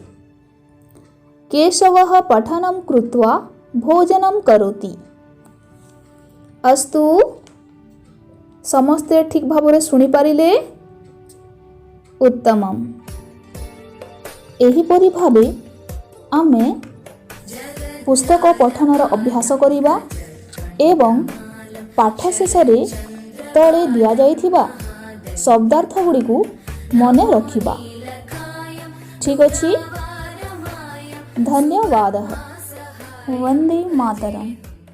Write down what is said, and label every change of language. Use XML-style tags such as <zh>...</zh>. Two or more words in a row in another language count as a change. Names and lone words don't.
<sa>केशवः पठनं कृत्वा भोजनं करोति।</sa> <or>ଅସ୍ତୁ, ସମସ୍ତେ ଠିକ ଭାବରେ ଶୁଣି ପାରିଲେ?</or> <sa>उत्तमम्।</sa> <or>ଏହିପରି ଭାବେ ଆମେ ପୁସ୍ତକ ପଠନର ଅଭ୍ୟାସ କରିବା ଏବଂ ପାଠ ଶେଷରେ ତଳେ ଦିଆ ଯାଇଥିବା ଶବ୍ଦାର୍ଥ ଗୁଡ଼ିକୁ ମନେ ରଖିବା। ଠିକ ଅଛି?</or> <sa>धन्यवादः। वन्दे मातरम्।</sa>